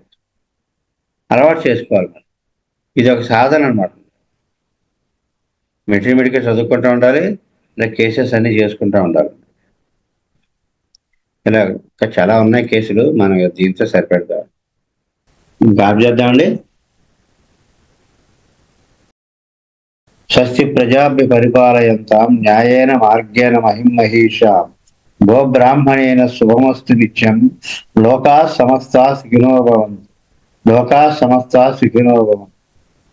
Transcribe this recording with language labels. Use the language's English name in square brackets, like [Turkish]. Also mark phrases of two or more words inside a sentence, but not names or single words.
[Telugu] అలవాటు చేసుకోవాలి. ఇది ఒక సాధన అనమాట. మెట్రిమెడికల్ చదువుకుంటూ ఉండాలి, ఇలా కేసెస్ అన్నీ చేసుకుంటూ ఉండాలి. ఇలా ఇంకా చాలా ఉన్నాయి కేసులు, మనం దీంతో సరిపెడతాం. ఇంకా చేద్దామండి. [Sanskrit] స్వస్తి ప్రజాభ్య పరిపాలయంతాం న్యాయేన మార్గేణ మహిమహీషాం గోబ్రాహ్మణేన శుభమస్తు నిత్యం. లోకా సమస్తా సుఖినో భవంతు. లోకా సమస్తా సుఖినో భవంతు.